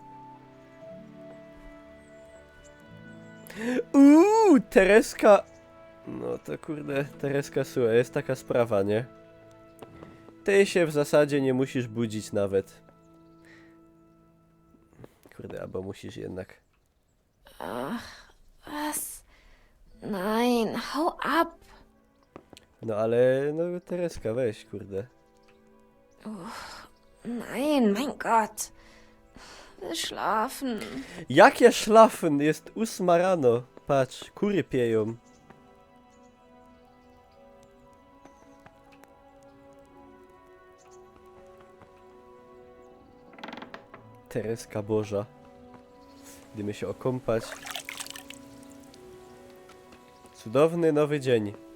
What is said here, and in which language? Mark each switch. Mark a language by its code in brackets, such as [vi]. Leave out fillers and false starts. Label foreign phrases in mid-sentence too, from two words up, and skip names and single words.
[pl] Tereska! No to kurde, Tereska, słuchaj, jest taka sprawa, nie? Ty się w zasadzie nie musisz budzić nawet. Kurde, albo musisz jednak. [de] Ach, was? Nein, hau ab. [pl] No ale, no Tereska, weź, kurde. [de] Nein, mein Gott. Will schlafen. [pl] Jakie szlafen? Jest 8 rano. Patrz, kury pieją. Tereska Boża. Idziemy się okąpać. Cudowny nowy dzień.